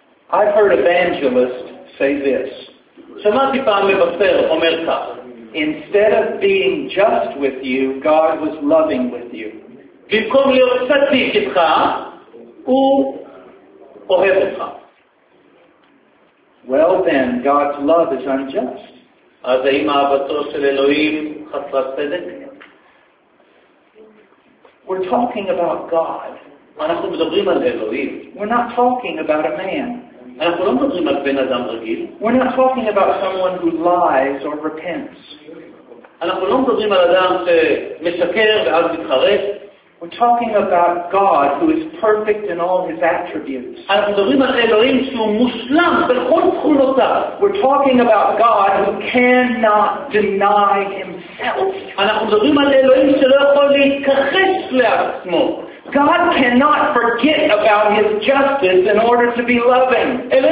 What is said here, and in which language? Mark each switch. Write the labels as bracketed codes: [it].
[en] I've heard evangelists say this. [he] שמעתי פעם מבשר אומר כך. [en] Instead of being just with you, God was loving with you. [he] במקום להיות צדיק איתך, הוא אוהב אותך. [en] Well then, God's love is unjust. [he] אז האם אהבתו של אלוהים חסרת צדק? [en] We're talking about God. [he] אנחנו מדברים על אלוהים. [en] We're not talking about a man. [he] אנחנו לא מדברים על בן אדם רגיל. [en] We're not talking about someone who lies or repents. [he] אנחנו לא מדברים על אדם שמשקר ואז מתחרט. [en] We're talking about God who is perfect in all his attributes. [he] אנחנו מדברים על אלוהים שהוא מושלם בכל תכונותיו. [en] We're talking about God who cannot deny himself. [he] אנחנו מדברים על אלוהים שלא יכול להתכחש לעצמו. [en] God cannot forget about his justice in order to be loving.